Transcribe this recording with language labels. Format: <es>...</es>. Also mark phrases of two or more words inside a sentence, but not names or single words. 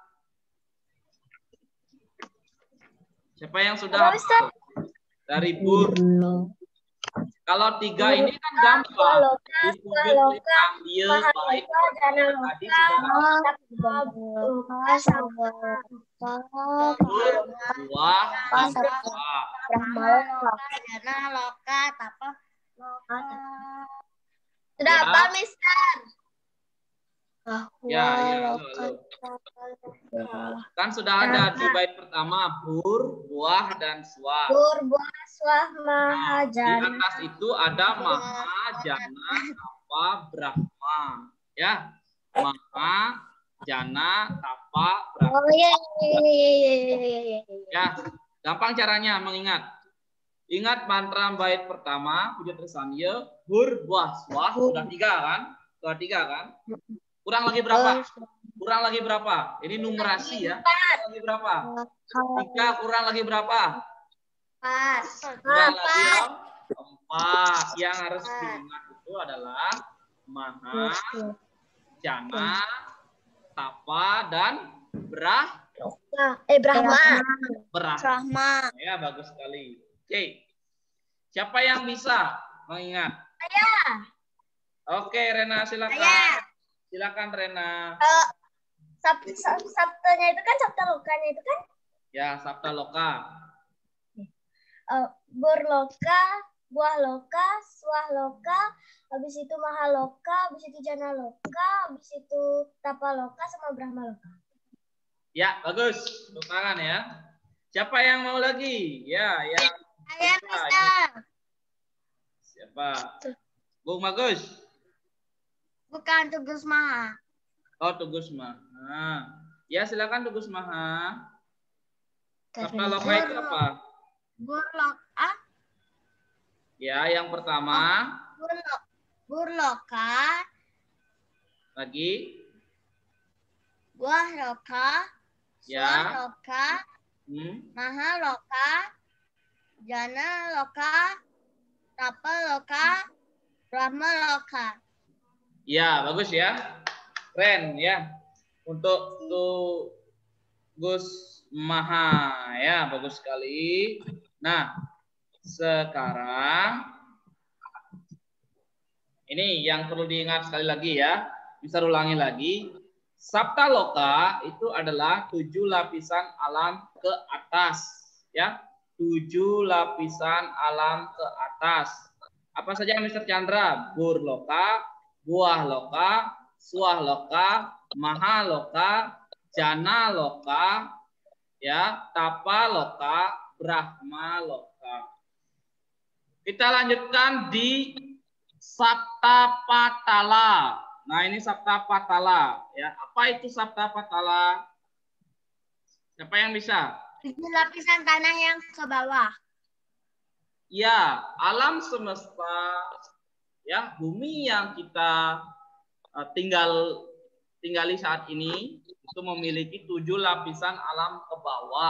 <id>Siapa yang sudah hafal? Dari bur. Kalau 3 ini kan gampang. Dipublikkan dia baik. Tadi sudah buah, jana, loka, tapa, loka. Sudah apa, Mister? Ya. Kan sudah ada di bait pertama bur, buah, dan swah. Bur, buah, swah, maha, Di jana. atas itu ada maha, jana, tapa, brahma. Ya, maha, jana, tapa, brahma. Oh iya. Ya, gampang caranya mengingat. Ingat mantra bait pertama, puja tersamya, bur, buah, swah. Sudah 3 kan? Sudah 3 kan? Kurang lagi berapa? Kurang lagi berapa? Ini numerasi ya. Kurang lagi berapa? 3 kurang lagi berapa? 4. Kurang lagi 4. Yang harus diingat itu adalah maha, jana, tapa, dan Brahma. Ya, bagus sekali. Oke. Siapa yang bisa mengingat? Saya. Oke, Rena silakan. Saya. Silakan Rena. Sabtanya itu kan sabta lokanya itu kan? Ya, sabta loka. Bur loka, buah loka, swah loka, habis itu maha loka, habis itu jana loka, habis itu tapa loka sama brahma loka. Ya, bagus. Tepuk tangan ya. Siapa yang mau lagi? Ya, yang Saya bisa. Siapa? Bung Bagus. Bukan Tugas Maha. Oh, Tugus Maha. Ya, silakan Tugus Maha. Sabta loka itu apa? Bur loka. Ya, yang pertama. Bur loka. Lagi. Buah loka. Swah loka. Maha loka. Jana loka. Tapa loka. Brahma loka. Ya, bagus ya. Keren ya. Untuk Gus Maha ya, bagus sekali. Nah, sekarang ini yang perlu diingat sekali lagi ya. Bisa ulangi lagi. Sabta loka itu adalah 7 lapisan alam ke atas ya. 7 lapisan alam ke atas. Apa saja Mr. Chandra? Bur loka, buah loka, swah loka, maha loka, jana loka, ya, tapa loka, brahma loka. Kita lanjutkan di Sabta Patala. Nah, ini Sabta Patala, ya. Apa itu Sabta Patala? Siapa yang bisa? 7 lapisan tanah yang ke bawah. Ya, alam semesta, ya, bumi yang kita tinggali saat ini itu memiliki 7 lapisan alam ke bawah.</id>